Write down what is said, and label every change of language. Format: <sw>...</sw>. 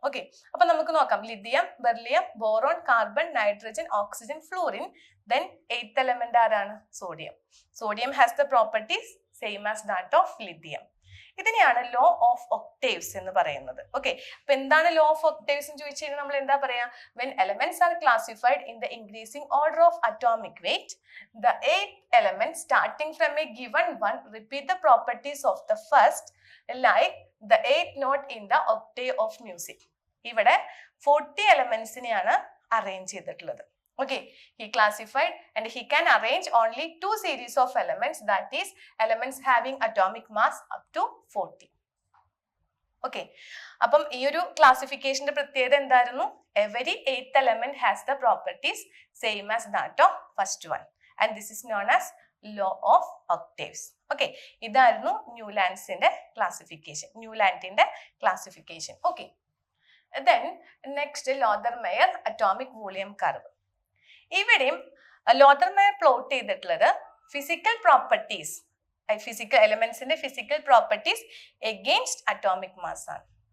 <ml>Okay, അപ്പൊ നമുക്ക് നോക്കാം. Lithium, beryllium, boron, carbon, nitrogen, oxygen, fluorine.</ml> <en>then 8th element</en> <ml>ആരാണ്?</ml> <en>Sodium. Sodium has the properties same as that of lithium.</en> <ml>ഇതിനെയാണ് law of octaves എന്ന് പറയുന്നത്. Okay, അപ്പൊ എന്താണ് ലോ ഓഫ് ഒക്ടേവ്സ് എന്ന് ചോദിച്ചു കഴിഞ്ഞാൽ നമ്മൾ എന്താ പറയാ?</ml> <en>when elements are classified in the increasing order of atomic weight, the 8th element starting from a given one repeat the properties of the first, like the 8th note in the octave of music.</en> <ml>ഇവിടെ 40 എലമെന്റ്സിനെയാണ് arrange ചെയ്തിട്ടുള്ളത്.</ml> <en>Okay, he classified and he can arrange only 2 series of elements, that is elements having atomic mass up to 40.</en> <ml>Okay, അപ്പം ഈ ഒരു ക്ലാസിഫിക്കേഷന്റെ പ്രത്യേകത എന്തായിരുന്നു?</ml> <en>Every 8th element has the properties same as that of first one, and this is known as law of octaves.</en> <ml>Okay, ഇതായിരുന്നു ന്യൂലാൻഡ്സിന്റെ classification, ന്യൂലാൻഡിന്റെ classification.</ml> <en>Okay, then next Lothar Meyer atomic volume curve.</en> <ml>ഇവിടെയും ലോദർമെയർ plot ചെയ്തിട്ടുള്ളത് physical properties, physical എലമെന്റ്സിന്റെ physical properties against atomic mass ആണ്.</ml>